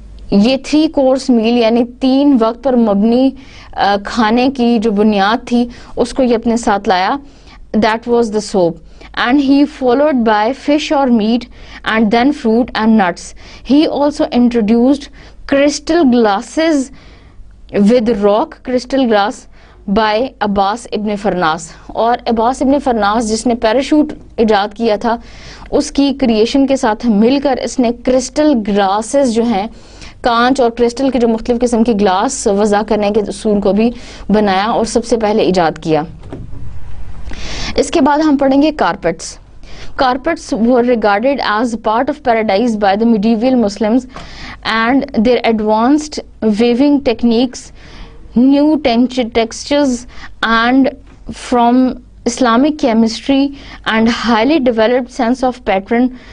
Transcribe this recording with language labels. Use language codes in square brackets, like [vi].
[ur] یہ 3 کورس میل یعنی 3 وقت پر مبنی کھانے کی جو بنیاد تھی اس کو یہ اپنے ساتھ لایا. [en] That was the soap. And he followed by fish or meat and then fruit and nuts. He also introduced crystal glasses with rock crystal glass by Abbas ibn Farnas. [ur] اور عباس ابن فرناس جس نے پیراشوٹ ایجاد کیا تھا اس کی کریشن کے ساتھ مل کر اس نے کرسٹل گلاسز جو ہیں کانچ اور کرسٹل کے جو مختلف قسم کے گلاس وضع کرنے کے اصول کو بھی بنایا اور سب سے پہلے ایجاد کیا. اس کے بعد ہم پڑھیں گے carpets. [en] Carpets were regarded as part of paradise by the medieval Muslims, and their advanced weaving techniques, new textures, and from Islamic chemistry and highly developed sense of pattern,